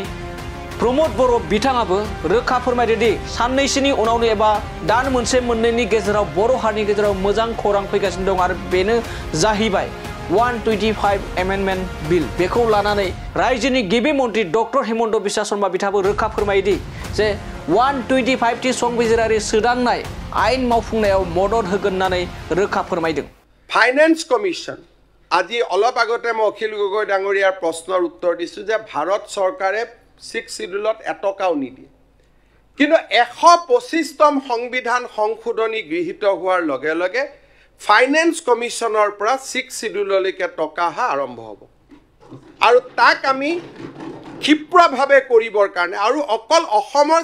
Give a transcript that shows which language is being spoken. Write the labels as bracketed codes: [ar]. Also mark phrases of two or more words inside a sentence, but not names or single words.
[brx] प्रमद बर' बिथाङाबो रोखा फोरमायदों दि साननैसोनि उनावनो एबा दान मोनसे मोननैनि गेजेराव बर' हारिनि गेजेराव मोजां खौरां फैगासिनो दं आरो बेनो जाहैबाय 125 [en] amendment bill [brx] बेखौ लानानै रायजोनि गिबि मन्थ्रि डक्टर हेमन्त बिश्व शर्मा बिथाङाबो रोखा फोरमायदि जे 125 थि संबिजिरारि सोदांनाय आयेन मावफुंनायाव मदद होगोन होननानै रोखा फोरमायदों। [en] finance commission [as] আজি অলপ আগতে মই অখিল গগৈ ডাঙৰীয়াৰ প্ৰশ্নৰ উত্তৰ দিছোঁ যে ভাৰত চৰকাৰে 6 শিডিউলত এটকাও নিদিয়ে কিন্তু 125তম সংবিধান সংশোধনী গৃহীত হোৱাৰ লগে লগে ফাইনেন্স কমিশনৰ পৰা 6 শিডিউললৈকে টকা হা আৰম্ভ হ'ব আৰু তাক আমি ক্ষিপ্ৰভাৱে কৰিবৰ কাৰণে আৰু অকল অসমৰ